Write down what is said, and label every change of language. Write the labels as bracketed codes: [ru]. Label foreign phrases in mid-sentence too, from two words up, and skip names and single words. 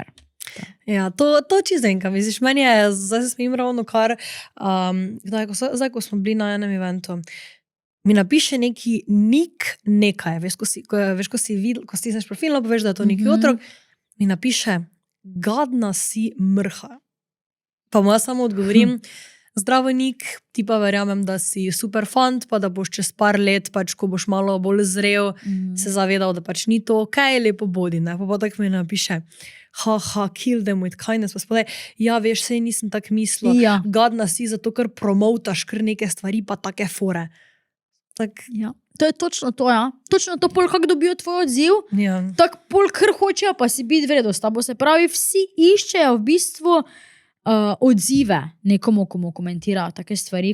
[sl] Ja, to čizenka, misliš, meni je, zdaj se smim ravno kar, zdaj, ko smo bili na enem eventu, mi napiše neki nik nekaj, veš, ko stisneš profilno, pa veš, da je to neki otrok, mi napiše, gadna si mrha. Pa mu jaz samo odgovorim, zdravo Nik, ti pa verjamem, da si super fant, pa da boš čez par let, pač ko boš malo bolj zrel, se zavedal, da pač ni to okej, lepo bodi, ne? Pa tako mi napiše, [en] kill them with kindness, [sl] pa spodaj, ja, veš, sej nisem tak mislil, Ja. gadna si zato, ker promotaš kar neke stvari, pa take fore. Tak, Ja. To je točno to, ja. Točno to pol, kako dobijo tvoj odziv, ja. tako pol, kar hočejo, pa si biti vredo s tabo. Se pravi, vsi iščejo v bistvu odzive nekomu, komu komentirajo take stvari.